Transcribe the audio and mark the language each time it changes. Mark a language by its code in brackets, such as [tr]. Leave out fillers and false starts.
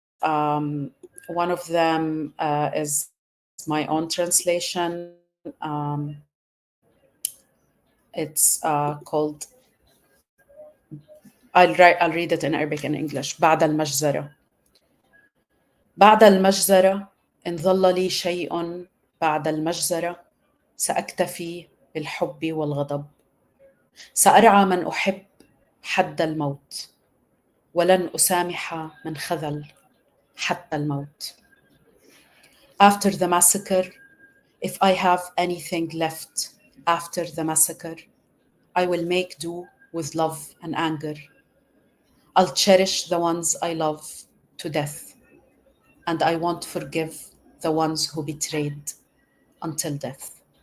[en] One of them is my own translation. It's called, I'll read it in Arabic and English. [ar] بعد المجزرة. بعد المجزرة إن ظل لي شيء بعد المجزرة سأكتفي بالحب والغضب. سأرعى من أحب حد الموت ولن أسامح من خذل حتى الموت. [en] After the massacre, if I have anything left after the massacre, I will make do with love and anger. I'll cherish the ones I love to death, and I won't forgive the ones who betrayed until death.